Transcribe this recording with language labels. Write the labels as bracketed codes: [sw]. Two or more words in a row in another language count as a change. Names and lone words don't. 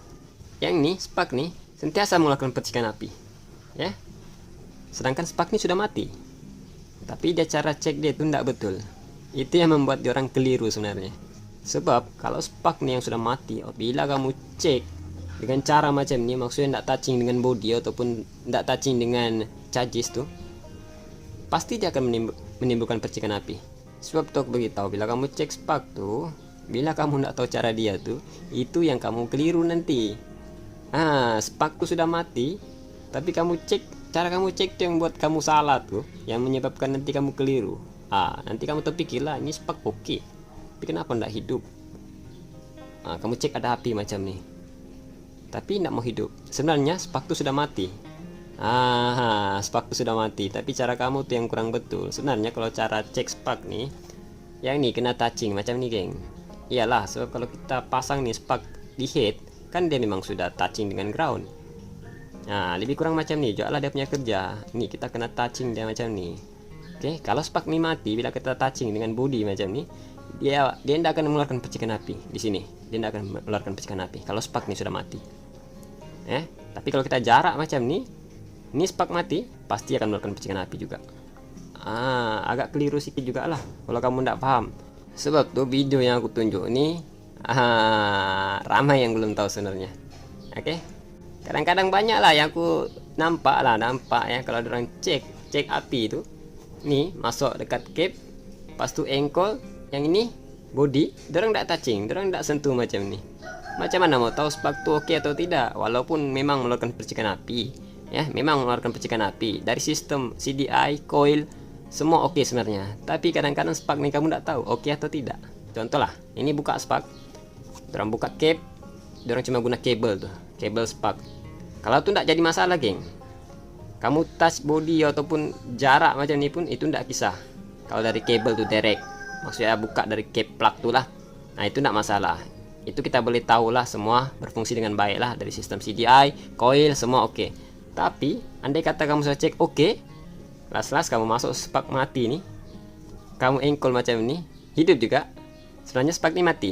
[ms] Yang nih spark nih sentiasa mengeluarkan percikan api, sedangkan spark nih sudah mati. Tapi dia cara cek dia itu tidak betul. Itu yang membuat dia orang keliru sebenarnya. Sebab kalau spark nih yang sudah mati, bila kamu cek dengan cara macam ni, maksudnya tidak touching dengan body ataupun tidak touching dengan charges tuh, pasti dia akan menimbulkan percikan api. Sebab tuh aku beritahu, bila kamu cek spark tuh, bila kamu tidak tahu cara dia tuh, itu yang kamu keliru nanti. Spark tuh sudah mati, tapi cara kamu cek tuh yang buat kamu salah tuh, yang menyebabkan nanti kamu keliru. Nanti kamu terpikirlah, ini spark oke, tapi kenapa tidak hidup? Kamu cek ada api macam nih, tapi tidak mau hidup. Sebenarnya spark tuh sudah mati. Spark tuh sudah mati, tapi cara kamu tuh yang kurang betul. Sebenarnya kalau cara cek spark nih, yang ini kena touching macam nih, geng. Iyalah, sebab kalau kita pasang nih spark di head, kan dia memang sudah touching dengan ground. Lebih kurang macam nih, juga lah dia punya kerja. Nih kita kena touching dia macam nih. Oke, kalau spark nih mati, bila kita touching dengan body macam nih, dia tidak akan mengeluarkan percikan api di sini. Dia tidak akan mengeluarkan percikan api kalau spark nih sudah mati. Tapi kalau kita jarak macam nih, ini spark mati, pasti akan mengeluarkan percikan api juga. Agak keliru sedikit juga lah kalau kamu tidak paham. Sebab tuh video yang aku tunjuk ini ramai yang belum tahu sebenarnya. Kadang-kadang banyak lah yang aku nampak ya, kalau orang cek api itu nih masuk dekat cap, pas tu ankle, yang ini body, dorang tidak touching, dorang tidak sentuh macam ni. Macam mana mau tahu spark tu oke atau tidak? Walaupun memang mengeluarkan percikan api, memang mengeluarkan percikan api dari sistem CDI, coil, semua oke sebenarnya. Tapi kadang-kadang spark ni kamu tidak tahu oke atau tidak. Contoh lah, ini buka spark, dorang buka cap, dorang cuma guna kabel tuh, kabel spark. Kalau tu tidak jadi masalah, geng. Kamu touch body ataupun jarak macam ini pun itu tidak kisah. Kalau dari kabel tuh direct, maksudnya buka dari [en] cap plug [ms] tuh lah, nah itu tidak masalah. Itu kita boleh tahu lah, semua berfungsi dengan baik lah, dari sistem CDI, coil, semua oke. Tapi andai kata kamu sudah cek oke, las kamu masuk spark mati nih, kamu engkol macam ini, hidup juga, sebenarnya spark ini mati.